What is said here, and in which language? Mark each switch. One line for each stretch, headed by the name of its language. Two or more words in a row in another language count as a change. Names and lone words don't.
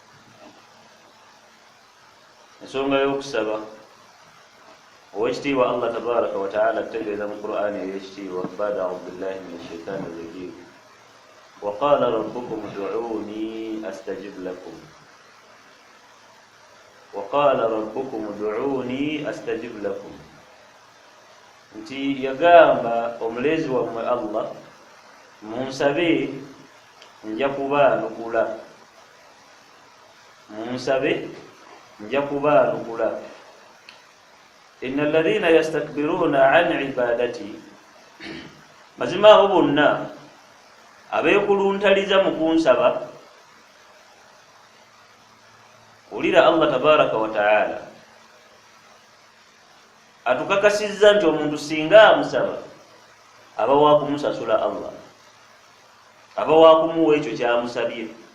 Ganda: Ensonga y'okusaba ow'ekitiibwa
Arabic: الله تبارك وتعالى
Ganda: ategeeza mu Qur'aani ey'ekitiibwa,
Arabic: بعد أعوذ بالله من الشيطان الرجيم، وقال ربكم ادعوني أستجب لكم. وقال ربكم ادعوني استجب لكم.
Ganda: nti yagamba omulezi wammwe Allah, munsabe nja kubaanukula, munsabe nja kubaanukula.
Arabic: إن الذين يستكبرون عن عبادتي,
Ganda: mazima abo bonna abeekuluntaliza mu kunsaba. Ulira
Arabic: الله تبارك وتعالى
Ganda: atukakasizza nti omuntu singa amusaba aba waakumusasula Allah, aba waakumuwa ekyo kyamusabye.